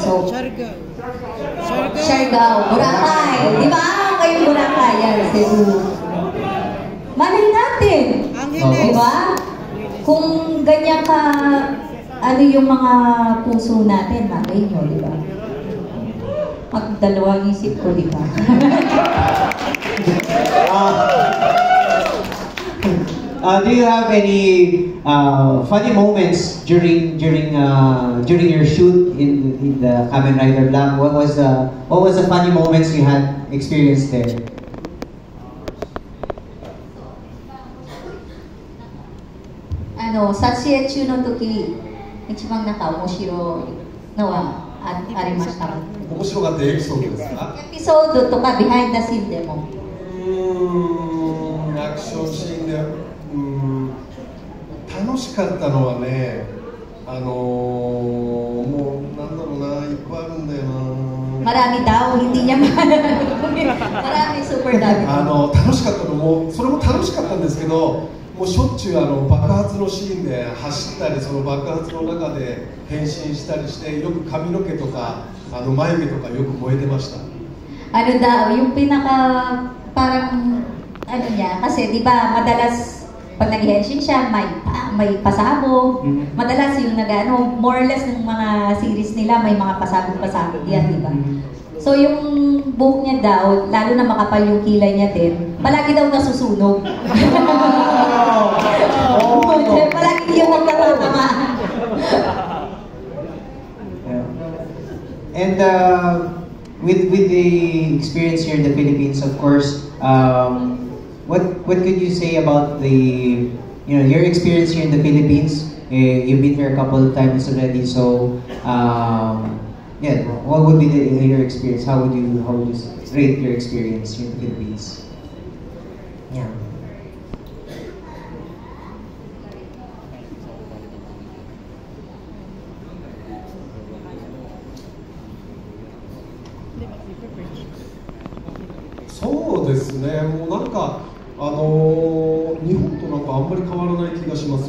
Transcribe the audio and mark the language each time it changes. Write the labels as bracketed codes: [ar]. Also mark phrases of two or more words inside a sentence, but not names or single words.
[tl] So, Siargao, Boracay. Di ba? Kayong Boracay, yan, Cebu. Malay natin. Di ba? Kung ganyan ka, yung mga puso natin, malay nyo, di ba? Magdalawang isip ko, di ba? [en] Do you have any funny moments during your shoot in the Kamen Rider Black? What was the funny moments you had experienced there? [ja] 撮影の時、一番面白いのはありました. 面白かったエピソードですか？エピソードとかビハインドシーンでも。アクションシーンで、楽しかったのはね、もうなんだろうな、いっぱいあるんだよな。 [tl] Marami daw, hindi niya marami super dami. [ja] 楽しかったのも、それも楽しかったんですけど、もうしょっちゅう爆発のシーンで走ったり、その爆発の中で変身したりして、よく髪の毛とか眉毛とかよく燃えてました。 [tl] Daw, yung parang niya, kasi di ba madalas pag nag-henshin siya, may pasabog. Madalas yung [en] more or less [tl] ng mga series nila, may mga pasabog-pasabog yan, di ba? So yung buhok niya daw, lalo na makapal yung kilay niya din, palagi daw nasusunog. Palagi yung nagtatatamaan. [en] And with the experience here in the Philippines, of course, what could you say about your experience here in the Philippines? You've been here a couple of times already, so yeah, what would be your experience? How would you rate your experience here in the Philippines? Yeah. [ja] そうですね、もうなんか日本となんかあんまり変わらない気がしますよ。